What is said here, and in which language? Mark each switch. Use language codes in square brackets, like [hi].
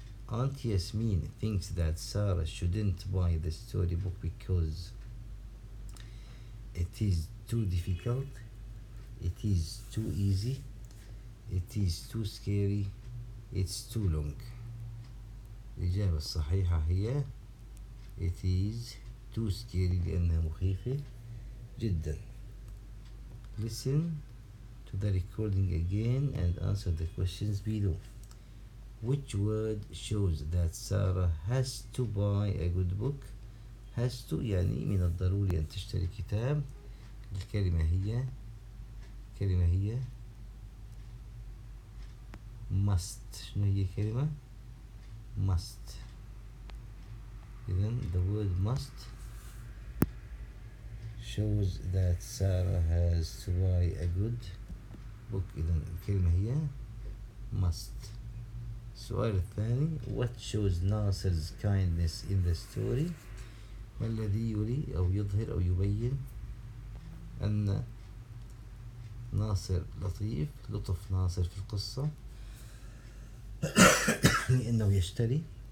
[en] Aunt Yasmin thinks that Sarah shouldn't buy the storybook because it is too difficult, it is too easy, it is too scary, it's too long. [ar] الإجابة الصحيحة هي [en] it is too scary [ar] لأنها مخيفة جدا. [en] Listen to the recording again and answer the questions below. Which word shows that Sarah has to buy a good book? [ar] has to يعني من الضروري أن تشتري كتاب. الكلمة هي must. شنو هي كلمة [en] must؟ إذن the word must shows that Sarah has to buy a good book. [ar] إذن الكلمة هي must. السؤال الثاني [en] what shows Nasser's kindness in the story؟ [ar] ما الذي يري أو يظهر أو يبين أن ناصر لطيف؟ لطف ناصر في القصة لأنه يشتري.